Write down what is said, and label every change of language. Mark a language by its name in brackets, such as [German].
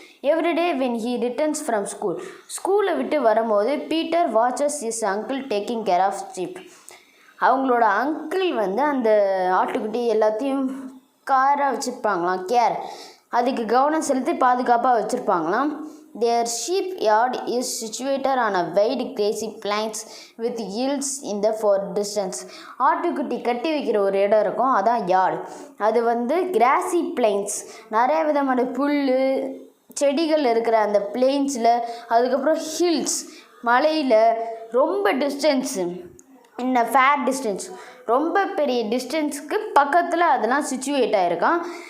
[English] every day when he returns from [Tamil] ஸ்கூலை விட்டு வரும்போது [English] Peter watches is uncle taking care of sheep. [Tamil] அவங்களோட uncle வந்து அந்த ஆட்டுக்குட்டி எல்லாத்தையும் காராக வச்சுருப்பாங்களாம், அதுக்கு கவனம் செலுத்தி பாதுகாப்பாக வச்சுருப்பாங்களாம். [English] Their sheep yard is situated on a wide grassy plains with hills in the far distance. [Tamil] ஆட்டுக்குட்டி கட்டி வைக்கிற ஒரு இடம் இருக்கும், அதான் யார்டு. அது வந்து கிராசி பிளைன்ஸ், நிறைய விதமான புல் செடிகள் இருக்கிற அந்த பிளெயின்ஸில், அதுக்கப்புறம் ஹில்ஸ் மலையில், ரொம்ப டிஸ்டன்ஸு இன்ன ஃபேர் டிஸ்டன்ஸ், ரொம்ப பெரிய டிஸ்டன்ஸுக்கு பக்கத்தில் அதெல்லாம் சிச்சுவேட் ஆகிருக்கான்.